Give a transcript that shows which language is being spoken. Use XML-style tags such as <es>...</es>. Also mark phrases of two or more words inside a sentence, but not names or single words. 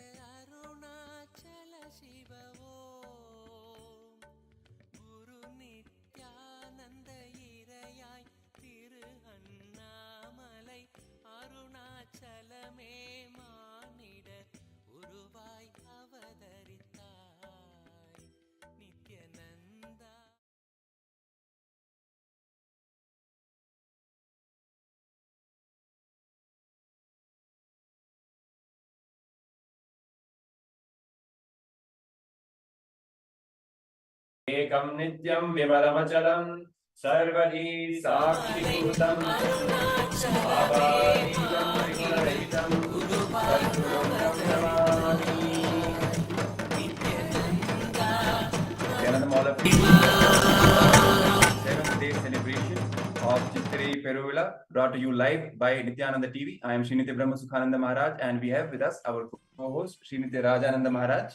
<ta>அருணாச்சல சிவ ஓம் குரு நித்யானந்த இறையாய் திரு அண்ணாமலை அருணாச்சலமே மானிட உருவாய் அவதரித்தாய் நித்யநந்தா</ta> <sa>एकं नित्यं विमलमचलं सर्वधी साक्षिभूतं भावातीतं त्रिगुणरहितं सद्गुरुं नमामि।</sa> <en>all of you. 7th day celebration of Chittirai Peruvizha brought to you live by Nityananda TV. I am Srinitya Brahma Sukhananda Maharaj and we have with us our co-host Srinitya Rajananda Maharaj.</en>